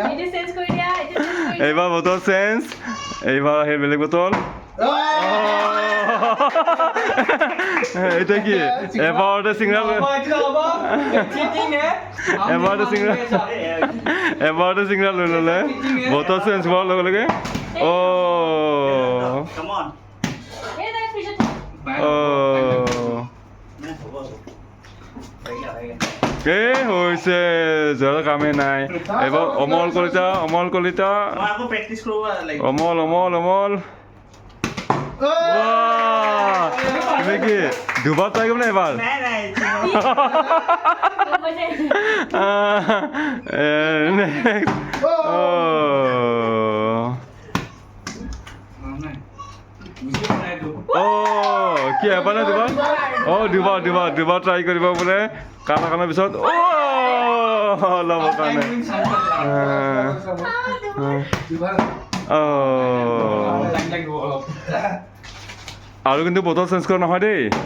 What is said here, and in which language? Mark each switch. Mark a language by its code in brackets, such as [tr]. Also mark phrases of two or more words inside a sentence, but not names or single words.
[as] এইবাৰ [en] bottle change [as] এইবাৰ সেই বেলেগ বটল এতিয়া কি এবাৰতে চিঙৰা লৈ ল'লে [en] bottle change [as] কৰাৰ লগে লগে [en] come on [as] হৈছে যোৱাৰ কামেই নাই এইবাৰ অমল কলিতা [hi] তোমার को प्रैक्टिस करो लाइक [as] অমল তুমি কি দুবাৰ ট্ৰাই কৰিম নে এবাৰ [hi] नहीं नहीं [as] কি এবাৰ নে দুবাৰ ট্ৰাই কৰিব বোলে কাণৰ পিছত ল'বৰ কাৰণে আৰু কিন্তু [en] bottle change [as] কৰা নহয় দেই